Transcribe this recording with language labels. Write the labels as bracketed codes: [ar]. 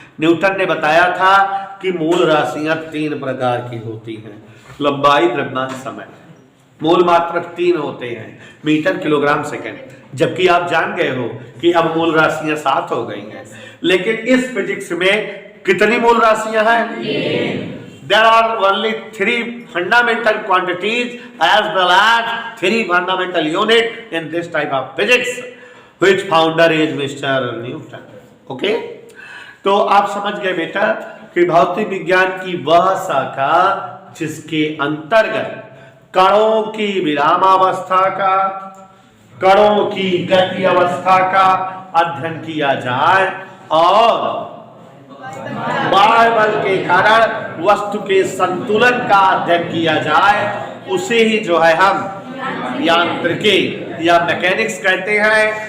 [hi] Newton ने बताया था कि मूल राशियां 3 प्रकार की होती हैं, लंबाई, द्रव्यमान, समय। मूल मात्रक 3 होते हैं, मीटर, किलोग्राम, सेकंड। जबकि आप जान गए हो कि अब मूल राशियां 7 हो गई हैं। लेकिन इस फिजिक्स में कितनी मूल राशियां हैं? [en] There are only 3 fundamental quantities as well as 3 fundamental units in this type of physics, which founder is Mr. Newton. Okay? [hi] तो आप समझ गए बेटा कि भौतिक विज्ञान की वह शाखा जिसके अंतर्गत कणों की विरामावस्था का, कणों की गति अवस्था का अध्ययन किया जाए और बाह्य बल के कारण वस्तु के संतुलन का अध्ययन किया जाए, उसे ही जो है हम यांत्रिकी या मैकेनिक्स कहते हैं।